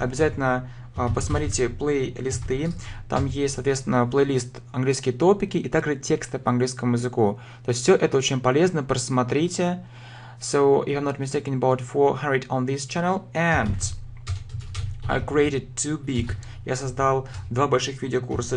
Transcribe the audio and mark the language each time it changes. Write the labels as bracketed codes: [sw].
[ru] Обязательно посмотрите плейлисты. Там есть, соответственно, плейлист «Английские топики» и также тексты по английскому языку. То есть все это очень полезно, просмотрите. [en] So, if I'm not mistaken, about 400 on this channel. And I created two big. [ru] Я создал два больших видеокурса.